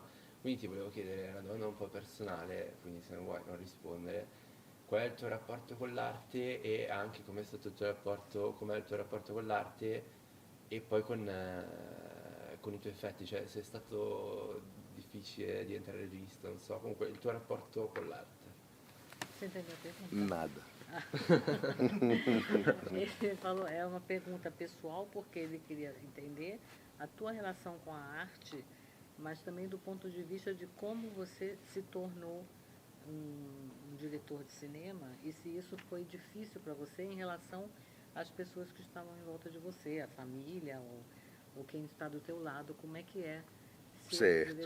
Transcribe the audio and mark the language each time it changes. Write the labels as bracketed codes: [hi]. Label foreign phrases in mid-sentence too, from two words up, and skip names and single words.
[it] Quindi ti volevo chiedere una domanda un po' personale, quindi se non vuoi non rispondere, qual è il tuo rapporto con l'arte e anche com'è stato il tuo rapporto, com'è il tuo rapporto con l'arte e poi con i tuoi effetti, cioè se è stato difficile diventare regista, non so, comunque il tuo rapporto con l'arte. [pt] Você entendeu a pergunta? Nada. Ele falou, é uma pergunta pessoal, porque ele queria entender a tua relação com a arte, mas também do ponto de vista de como você se tornou um diretor de cinema e se isso foi difícil para você em relação às pessoas que estavam em volta de você, a família ou quem está do teu lado, como é que é ser diretor?